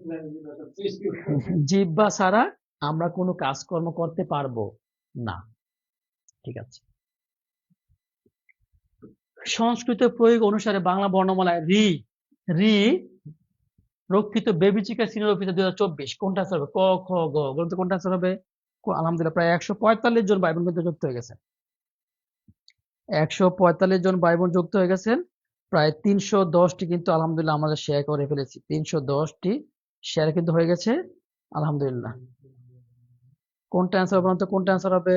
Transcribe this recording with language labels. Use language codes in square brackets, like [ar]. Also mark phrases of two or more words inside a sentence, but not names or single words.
[bn] জিহ্বা ছাড়া আমরা কোনো কাজকর্ম করতে পারবো না। ঠিক আছে। সংস্কৃত প্রয়োগ অনুসারে বাংলা বর্ণমালায় রি রি রক্ষিত বেবিচিকা শ্রেণীরক্ষিত 2024 কোনটা আনসার হবে? ক খ গ গ্রন্থ কোনটা আনসার হবে? আলহামদুলিল্লাহ প্রায় 145 জন ভাই বোন কিন্তু যুক্ত হয়ে গেছেন। 145 জন ভাই বোন যুক্ত হয়ে গেছেন। প্রায় 310টি কিন্তু আলহামদুলিল্লাহ আমরা শেয়ার করে ফেলেছি। 310টি শেয়ার কিন্তু হয়ে গেছে আলহামদুলিল্লাহ। কোনটা অ্যান্সার হবে? তো কোনটা অ্যান্সার হবে?